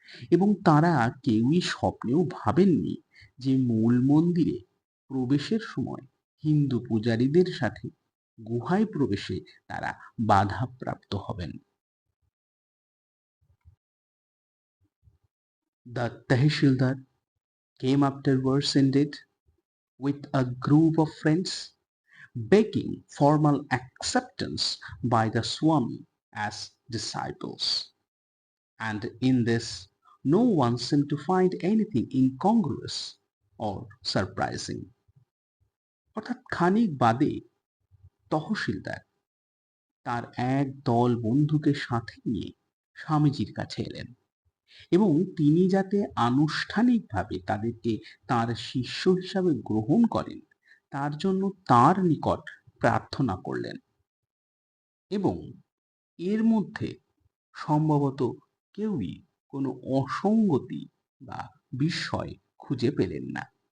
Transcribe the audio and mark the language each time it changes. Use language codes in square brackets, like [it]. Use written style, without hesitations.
[bn] এবং তারা কেউই স্বপ্নেও ভাবেননি যে মূল মন্দিরে প্রবেশের সময় হিন্দু পূজারীদের সাথে গুহায় প্রবেশে তারা বাধাপ্রাপ্ত হবেন। [en] The Tehsildar came afterwards indeed with a group of friends, begging formal acceptance by the Swami as disciples. And in this, no one seemed to find anything incongruous or surprising. [bn] অর্থাৎ খানিক বাদে তহসিলদার তার এক দল বন্ধুকে সাথে নিয়ে স্বামীজির কাছে এলেন, এবং তিনি যাতে আনুষ্ঠানিকভাবে তাদেরকে তার শিষ্য হিসাবে গ্রহণ করেন তার জন্য তার নিকট প্রার্থনা করলেন, এবং এর মধ্যে সম্ভবত কেউই কোনো অসঙ্গতি বা বিস্ময় খুঁজে পেলেন না।